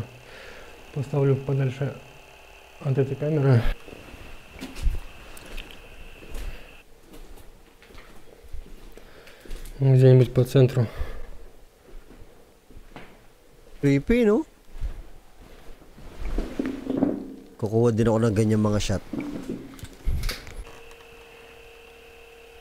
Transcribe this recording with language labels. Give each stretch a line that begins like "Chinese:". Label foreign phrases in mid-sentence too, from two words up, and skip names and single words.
Russian: Поставлю подальше от этой камеры. Где-нибудь по центру.
Filipino: Creepy, no? Kukuha din ako ng ganyang mga shot.